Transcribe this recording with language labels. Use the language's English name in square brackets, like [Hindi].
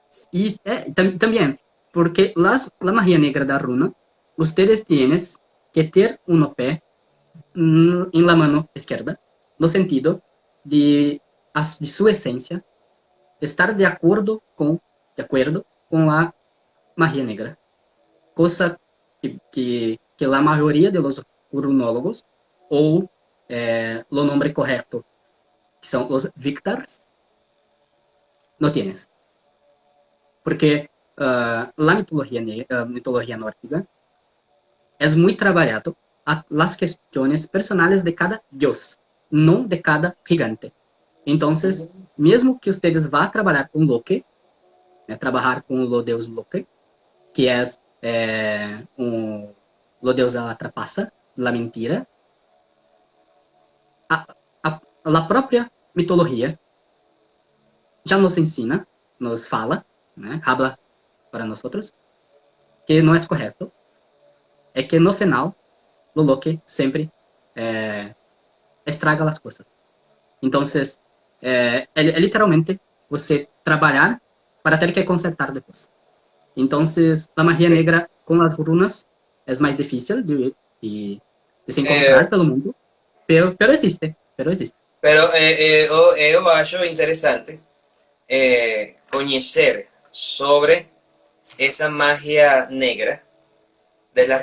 [Spanish] y también, porque la magia negra da runa, ustedes tienen que tener un OP en la mano izquierda, [Portuguese] no sentido [Spanish] de su esencia, estar de acuerdo con la magia negra, cosa que la mayoría de los runólogos, o lo nombre correcto, que son los Victars, no tienes. Porque la mitología nórdica es muy trabajado a las cuestiones personales de cada dios, no de cada gigante. [Portuguese] Entonces, mesmo que ustedes vá trabalhar com Loki, trabalhar com o deus Loki, que é o deus da trapaça, da mentira, a própria mitologia já nos ensina, nos fala, habla para nós, que não é correto, é que no final, o Loki sempre estraga as coisas. Então, é literalmente você trabalhar para ter que consertar depois. [Spanish] Entonces, la magia negra con las runas es más difícil de se Eh, encontrar [Portuguese] pelo mundo, [Spanish] pero existe, pero existe. [Portuguese] Pero eu acho interessante conhecer sobre [Spanish] esa magia negra de las